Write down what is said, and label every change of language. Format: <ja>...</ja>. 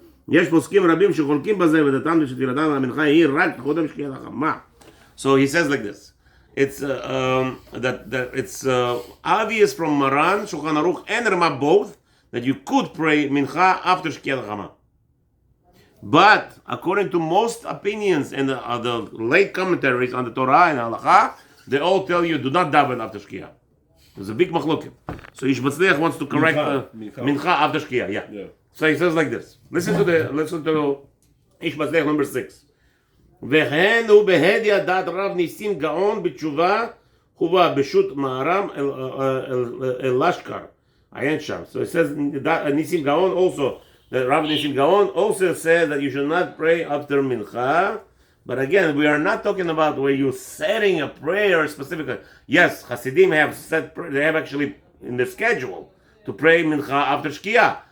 <he>יש פוסקים רבים שחולקים בזה, ודתם שתפילתם המנחה היא רק קודם שקיעת החמה.</he> <en>So he says like this. It's that it's obvious from Maran, Shulchan Aruch, and Rama both that you could pray mincha after Shkiat HaChama. But according to most opinions and the late commentaries on the Torah and Halacha, they all tell you do not daven after Shkiat. There's a big machloket. So Ish Matzliach wants to correct mincha after Shkiat. Yeah. So he says like this. Listen to Ish Matzliach number 6.</en> <he>וכן הוא בהדיא דעת רב ניסים גאון בתשובה הובא בשו"ת מהר"ם אל לשקר עיין שם.</he> <en>So it says</en> <he>ניסים גאון</he> <en>also, the Rav Nisim Gaon also said that you should not pray after mincha. But again, we are not talking about where you're setting a prayer specifically. Yes, Hasidim they have actually in the schedule to pray mincha after shkia.</en>